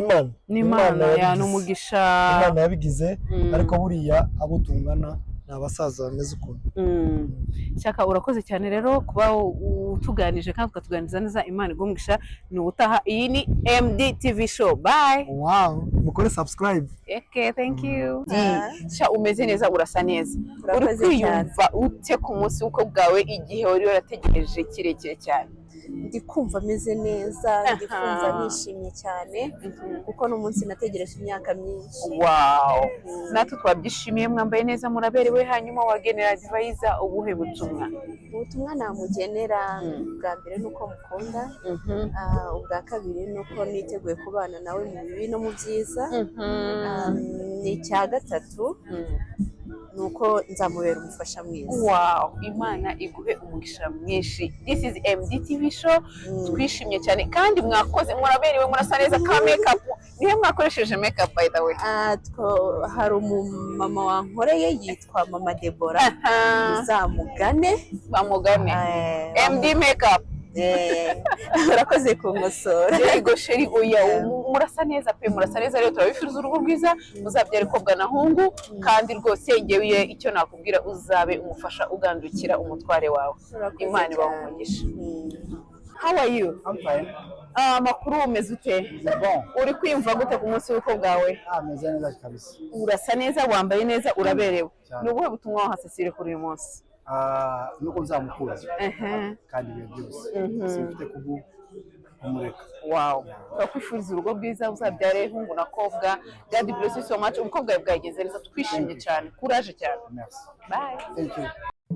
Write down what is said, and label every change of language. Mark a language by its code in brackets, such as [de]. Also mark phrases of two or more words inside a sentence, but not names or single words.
[rw] Imana ya n'umugisha. Imana yabigize, ariko buriya abo tungana n'abasaza bameze ukuntu. Shaka urakoze cyane rero kuba utuganije kandi ukatuganiza neza. Imana igumugisha. Ni ubutaha. Iyi ni MDTV Show. Bye. Wow, mukore subscribe. [en] Okay, thank you. [rw] Sha umeze neza, urasa neza. Uri kwiyumva ute ku munsi w'uko bwawe igihe wari warategereje kirekire cyane? Ndi kumva ameze neza, ndi kumva nishimye cyane kuko n'umunsi nategereje imyaka myinshi. Wow, natwe twabyishimiye, mwambaye neza, muraberewe. Hanyuma wagenera Advisor ubuhe butumwa? Ubutumwa namugenera bwa mbere nuko mukunda, ubwa kabiri nuko niteguye kubana nawe mu bibi no mu byiza, ni icya gatatu nuko nzamubera umufasha mwiza. Wow, Imana iguhe umugisha mwinshi. [en] This is MDTV show. [rw] Twishimye cyane kandi mwakoze, muraberewe, murasa neza ka makeup. Nihe mwakoresheje makeup [en] by the way? [rw] Hari umumama wankoreye yitwa Mama Deborah. Uzamugane, bamugane. MD makeup. Urakoze kumusora. Yego sheri, oya murasa neza pe, murasa neza. Rero turabifuriza urugo rwiza, muzabyare kobwa na hungu, kandi rwose ngewe icyo nakubwira, uzabe umufasha ugandukira umutware wawe. Imana ibahe umugisha. [en] How are you? I'm fine. [rw] Makuru umeze ute? Bon. Uri kwiyumva gute ku munsi w'uko bwawe? Meze neza kabisa. Urasa neza, wambaye neza, uraberewe. Ni ubuhe butumwa waha Cecile kuri uyu munsi? Nuko nzamukunda kandi ibihe byose simfite kumureka. Wow, turakwifuriza urugo rwiza, uzabyare hungu na kobwa. [en] God bless you so much. [rw] Umukobwa wawe bwageze neza, twishimye cyane, courage cyane. Merci. Bye. [en] Thank you.